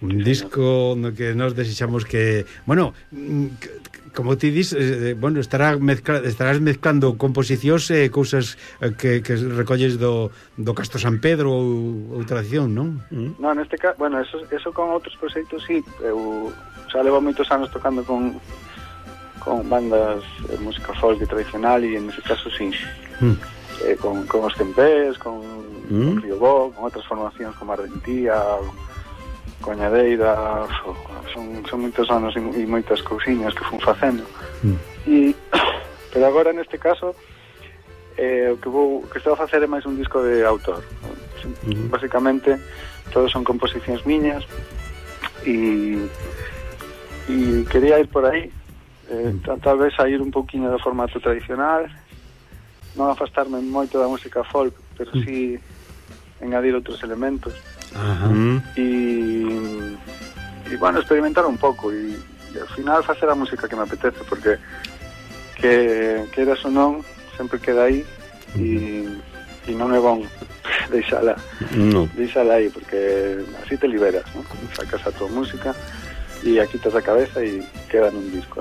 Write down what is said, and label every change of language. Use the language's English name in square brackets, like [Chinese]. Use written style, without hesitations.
[Galician] Un disco no que nos desexamos que, bueno, como ti dices, bueno, estarás mezclando composicións e cousas que recolles do Castro San Pedro ou tradición, non? No, en este caso, bueno, eso con outros proxectos, sí. Eu xa levo moitos anos tocando con bandas de música folk e tradicional e, en ese caso, sí. Con os Tempés, con Río Bo, con outras formacións como Arrentía, Coñadeira, son moitos anos e moitas cousiñas que fun facendo. Pero agora, neste caso, o que estou a facer é máis un disco de autor. Básicamente, todos son composicións miñas e quería ir por aí, tal vez a ir un pouquinho do formato tradicional, non afastarme moito da música folk, pero sí engadir outros elementos. Ajá. [Spanish] Y bueno, experimentar un poco y al final hacer la música que me apetece, porque que quieras o no, siempre queda ahí. Y no me van de sala ahí, porque así te liberas, ¿no? Sacas a tu música y ya quitas la cabeza y queda en un disco.